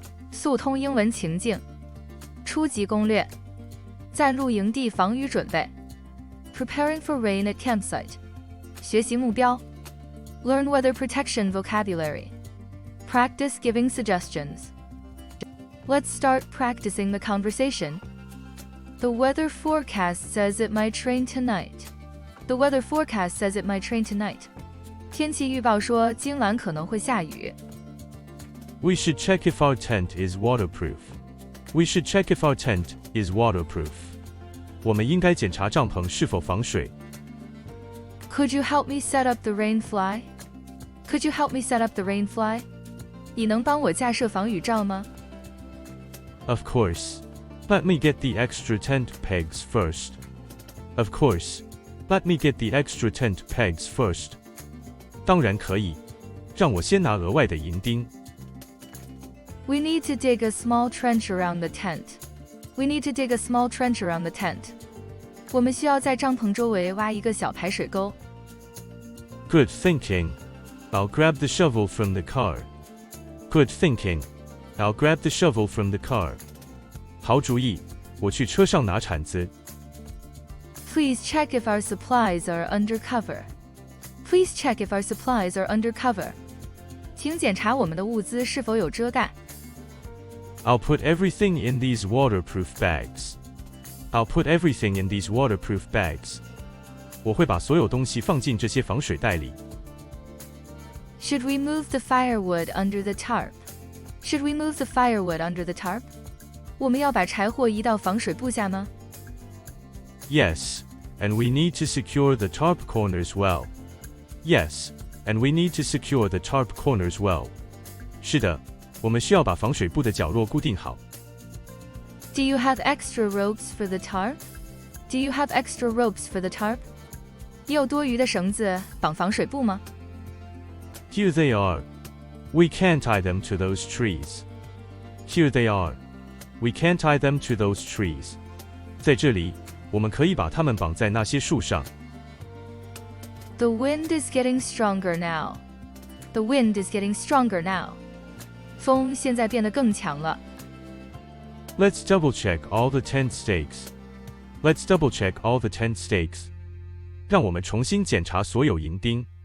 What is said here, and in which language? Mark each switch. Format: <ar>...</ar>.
<zh>速通英文情境，初级攻略，在露营地防雨准备</zh> <en>Preparing for rain at campsite，</en> <zh>学习目标</zh> <en>Learn weather protection vocabulary， Practice giving suggestions。 Let's start practicing the conversation. The weather forecast says it might rain tonight. The weather forecast says it might rain tonight.</en> <zh>天气预报说今晚可能会下雨。</zh> <en>We should check if our tent is waterproof. We should check if our tent is waterproof.</en> <zh>我们应该检查帐篷是否防水。</zh> <en>Could you help me set up the rain fly? Could you help me set up the rain fly?</en> <zh>你能帮我架设防雨罩吗？</zh> <en>Of course. Let me get the extra tent pegs first. Of course. Let me get the extra tent pegs first.</en> <zh>当然可以，让我先拿额外的银钉。</zh> <en>We need to dig a small trench around the tent. We need to dig a small trench around the tent.</en> <zh>我们需要在帐篷周围挖一个小排水沟。</zh> <en>Good thinking. I'll grab the shovel from the car. Good thinking. I'll grab the shovel from the car.</en> <zh>好主意，我去车上拿铲子。</zh> <en>Please check if our supplies are under cover. Please check if our supplies are under cover.</en> <zh>请检查我们的物资是否有遮盖。</zh> <en>I'll put everything in these waterproof bags. I'll put everything in these waterproof bags.</en> <zh>我会把所有东西放进这些防水袋里。</zh> <en>Should we move the firewood under the tarp? Should we move the firewood under the tarp?</en> <zh>我们要把柴火移到防水布下吗？</zh> <en>Yes, and we need to secure the tarp corners well. Yes, and we need to secure the tarp corners well.</en> <zh>是的，我们需要把防水布的角落固定好。</zh> <en>Do you have extra ropes for the tarp? Do you have extra ropes for the tarp?</en> <zh>你有多余的绳子绑防水布吗？</zh> <en>Here they are. We can't tie them to those trees. Here they are. We can't tie them to those trees.</en> <zh>在这里，我们可以把它们绑在那些树上。</zh> <en>The wind is getting stronger now. The wind is getting stronger now.</en> <zh>风现在变得更强了。</zh> <en>Let's double check all the tent stakes. Let's double check all the tent stakes.</en> <zh>让我们重新检查所有银钉。</zh>